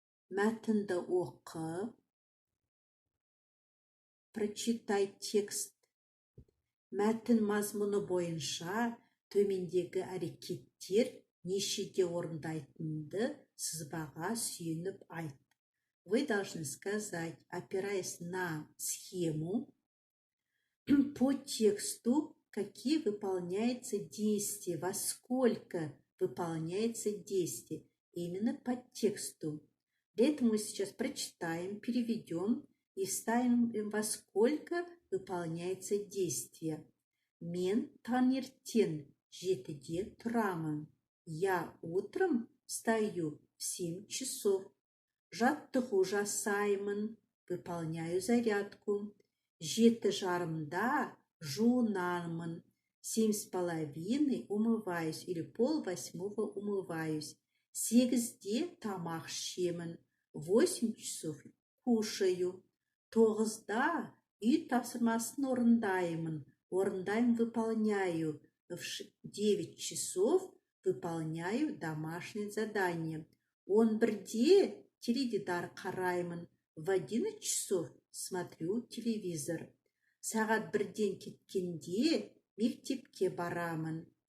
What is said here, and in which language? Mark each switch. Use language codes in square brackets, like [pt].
[kk] Мәтінді оқы. [ru] Прочитай текст. [kk] Мәтін мазмұны бойынша төмендегі әрекеттер нешеде орындайтынды сызбаға сүйеніп айт. [ru] Вы должны сказать, опираясь на схему, по тексту, какие выполняются действия, во сколько выполняется действие. Именно по тексту. Для этого мы сейчас прочитаем, переведем и вставим, во сколько выполняется действие. [kk] Мен таңертең 7-де тұрамын. [ru] Я утром встаю в 7 часов. [kk] Жаттығу жасаймын. [ru] Выполняю зарядку. [kk] 7:30 жуынамын. [ru] 7:30 умываюсь или 7:30 умываюсь. [kk] 8-де тамақ ішемін. [ru] 8 часов кушаю. [kk] 9-да үй тапсырмасын орындаймын. [ru] Выполняю. В 9 часов выполняю домашнее задание. [kk] 11-де теледидар қараймын. [ru] В 11 часов смотрю телевизор. [kk] Сағат 1-ден кеткенде мектепке барамын.